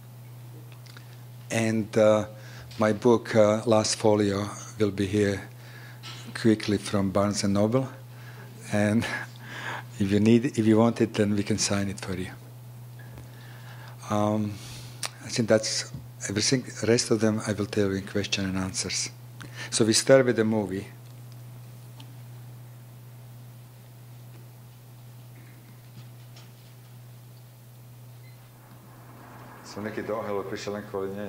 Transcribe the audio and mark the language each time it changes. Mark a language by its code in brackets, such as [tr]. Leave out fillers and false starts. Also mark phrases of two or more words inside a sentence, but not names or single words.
[en] And my book, last Folio, will be here quickly from Barnes & Noble. And if you want it, then we can sign it for you. I think that's everything. The rest of them I will tell you in question and answers. So we start with the movie. [sk] Som neký do Arnholdu prišiel len kvôli nej.